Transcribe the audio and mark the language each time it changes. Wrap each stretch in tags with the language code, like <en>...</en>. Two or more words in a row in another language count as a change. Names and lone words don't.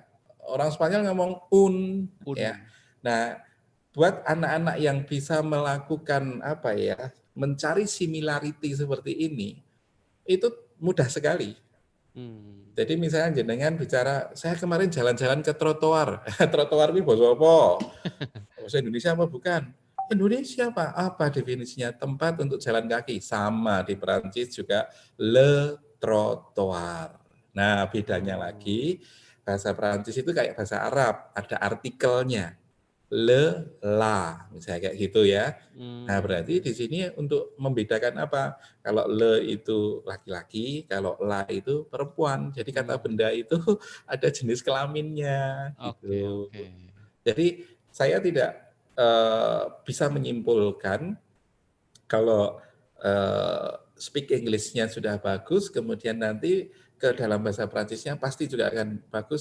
<id>Orang Spanyol ngomong un, ya. Nah, buat anak-anak yang bisa melakukan apa ya, mencari similarity seperti ini, itu mudah sekali. Jadi misalnya jenengan bicara, saya kemarin jalan-jalan ke trotoar. Trotoar ini bahasa apa? Bahasa Indonesia apa bukan? Indonesia Pak. Apa definisinya? Tempat untuk jalan kaki. Sama di Perancis juga</id> <fr>le trottoir.</fr> <id>Nah, bedanya lagi bahasa Perancis itu kayak bahasa Arab, ada artikelnya.</id> <fr>Le, la,</fr> <id>misalnya kayak gitu ya. Nah, berarti di sini untuk membedakan apa? Kalau le itu laki-laki, kalau la itu perempuan. Jadi kata benda itu ada jenis kelaminnya. Gitu. Oke. Jadi saya tidak bisa menyimpulkan kalau</id> <en>speak English-</en> <id>nya sudah bagus, kemudian nanti ke dalam bahasa Prancisnya pasti juga akan bagus.</id>